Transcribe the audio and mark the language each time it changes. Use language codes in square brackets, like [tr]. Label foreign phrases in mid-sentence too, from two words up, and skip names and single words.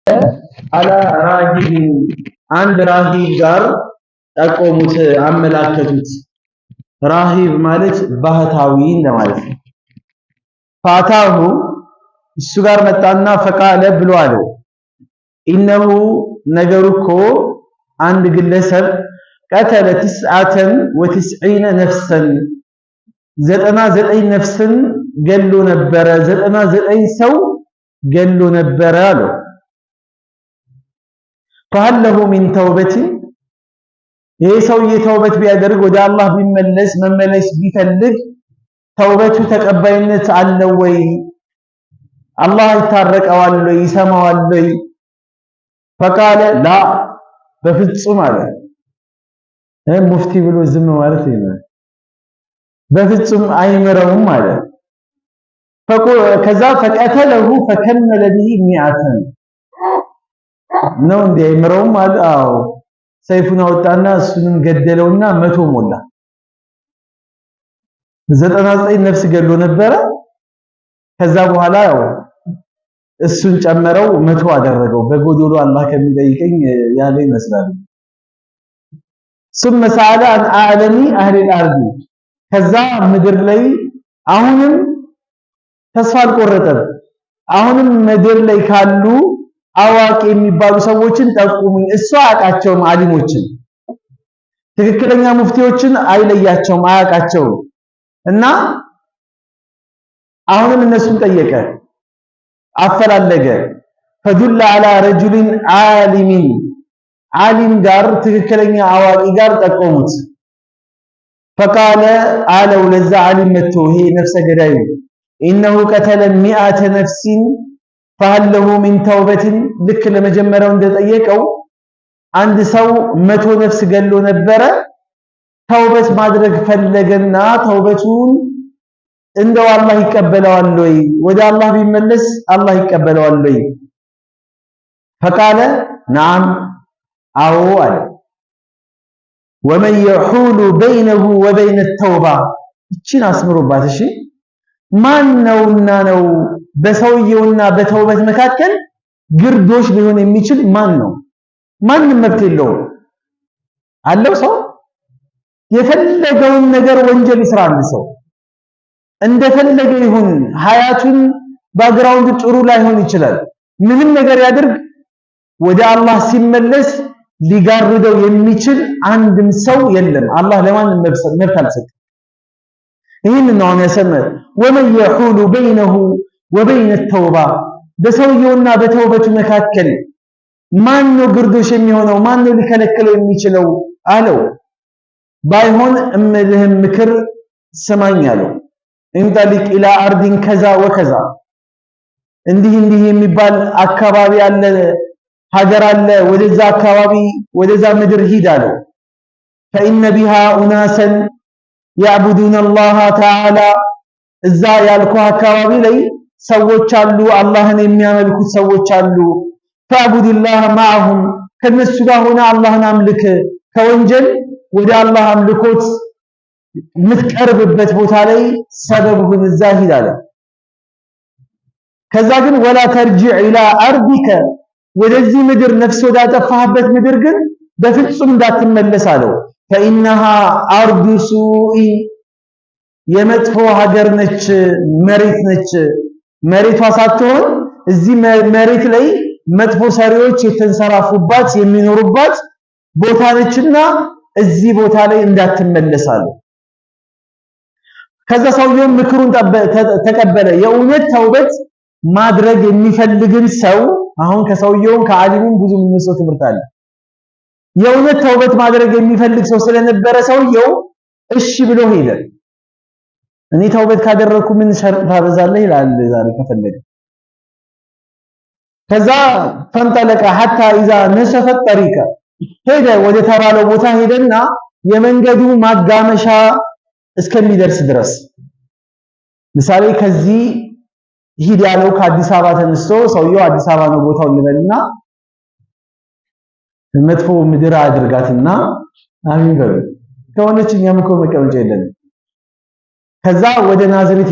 [ar] على راهب عند راهب [am] ጋር ጠቆሙት አመላከቱት راهب ማለት ባህታዊ እንደማለት ነው ፋታሁ እሱ ጋር መጣና ፈቃለ ብሎ አለው ኢነሁ ነገሩኮ አንድ ግለሰብ [ar] قتل 99 نفسا [am] 99 ነፍስን ገሎ ነበረ 99 ሰው ገሎ ነበረ አለው فهل [ar] له من توبة [am] ይሄ ሰውዬ ተውበት ቢያደርግ ወደ አላህ ቢመለስ መመለስ ቢፈልግ ተውበቱ ተቀባይነት አለው ወይ አላህ ይታረቀዋል ወይ ይሰማዋል ወይ [ar] فقال لا [am] በፍጹም አለ ሙፍቲ ብሎ ዝም ማለት ነው በፍጹም አይምረውም አለ ከዛ [ar] فقتله فكمل به [am] 100 ነው እንዴ አይምረውም አለ አዎ ሰይፉን አወጣና እሱንም ገደለውና 100 ሞላ 99 ነፍስ ገሎ ነበረ ከዛ በኋላ ያው እሱን ጨመረው 100 አደረገው በጎዶሎ አላህ ከሚጠይቀኝ ያለ ይመስላል [ar] ثم سأل عن أعلم أهل الأرض [am] ከዛ ምድር ላይ አሁንም ተስፋ አልቆረጠም አሁንም ምድር ላይ ካሉ አዋቂ የሚባሉ ሰዎችን ጠቁሙኝ እሱ አያውቃቸውም አሊሞችን ትክክለኛ ሙፍቲዎችን አይለያቸውም አያውቃቸውም እና አሁንም እነሱን ጠየቀ አፈላለገ [ar] فدل على رجل عالم عالم [am] ጋር ትክክለኛ አዋቂ ጋር ጠቆሙት فقال አለው ለዛ ዓሊም መጥቶ ይሄ ነፍሰ ገዳዩ [ar] انه قتل 100 نفس فهل له من توبة [am] ልክ ለመጀመሪያው እንደጠየቀው አንድ ሰው 100 ነፍስ ገሎ ነበረ ተውበት ማድረግ ፈለገና ተውበቱን እንደው አላህ ይቀበለዋል ወይ ወደ አላህ ቢመለስ አላህ ይቀበለዋል ወይ [ar] فقال نعم [am] አዎ አለ [ar] ومن يحول بينه وبين التوبة [am] እቺን አስምሩባት እሺ ማን ነውና ነው በሰውየውና በተውበት መካከል ግርዶሽ ሊሆን የሚችል ማን ነው ማንንም መብት የለውም አለው ሰው የፈለገውን ነገር ወንጀል ይስራል ሰው እንደፈለገ ይሁን ሀያቱን ባግራውንድ ጥሩ ላይሆን ይችላል ምንም ነገር ያድርግ ወደ አላህ ሲመለስ ሊጋርደው የሚችል አንድም ሰው የለም አላህ ለማንም መብት አልሰጠም ይሄን ነው ያሰመረ [ar] ومن يحول بينه وبين التوبة [am] በሰውየውና በተውበቱ መካከል ማን ነው ግርዶሽ የሚሆነው ማን ነው ሊከለክለው የሚችለው አለው ባይሆን እምልህም ምክር ሰማኝ አለው [ar] انطلق إلى [am] አርዲን ከዛ ወከዛ እንዲህ የሚባል አካባቢ አለ ሀገር አለ ወደዛ አካባቢ ወደዛ ምድር ሂድ አለው [ar] فإن بها أناسا يعبدون الله تعالى [am] እዛ ያልኩ አካባቢ ላይ ሰዎች አሉ አላህን የሚያመልኩት ሰዎች አሉ [ar] فاعبد الله معهم [am] ከነሱ ጋር ሆነ አላህን አምልክ ከወንጀል ወደ አላህ አምልኮት ምትቀርብበት ቦታ ላይ ሰበብህን እዛ ሂድ አለ ከዛ ግን [ar] ولا ترجع الى ارضك [am] ወደዚህ ምድር ነፍስ ወዳጠፋህበት ምድር ግን በፍጹም እንዳትመለስ አለው [ar] فإنها أرض سوء [am] የመጥፎ ሀገር ነች መሬት ነች መሬቷ ሳትሆን እዚህ መሬት ላይ መጥፎ ሰሪዎች የተንሰራፉባት የሚኖሩባት ቦታ ነችና እዚህ ቦታ ላይ እንዳትመለሳሉ ከዛ ሰውየው ምክሩን ተቀበለ የእውነት ተውበት ማድረግ የሚፈልግን ሰው አሁን ከሰውየው ከዓሊሙም ብዙ ምንሰው ትምህርት አለ የእውነት ተውበት ማድረግ የሚፈልግ ሰው ስለነበረ ሰውየው እሺ ብሎ ሄደ እኔ ተውበት ካደረኩ ምን ሸርጥ ታበዛለህ ይላል ዛሬ ከፈለገ ከዛ ፈንጠለቀ [ar] حتى اذا نشف الطريق [am] ሄደ ወደ ተባለው ቦታ ሄደና የመንገዱ ማጋመሻ እስከሚደርስ ድረስ ምሳሌ ከዚህ ሂድ ያለው ከአዲስ አበባ ተነስቶ ሰውየው አዲስ አበባ ነው ቦታው ልበልና መጥፎ ምድር አድርጋትና አሚን በሉ ከሆነች እኛም እኮ መቀመጫ የለን ከዛ ወደ ናዝሬት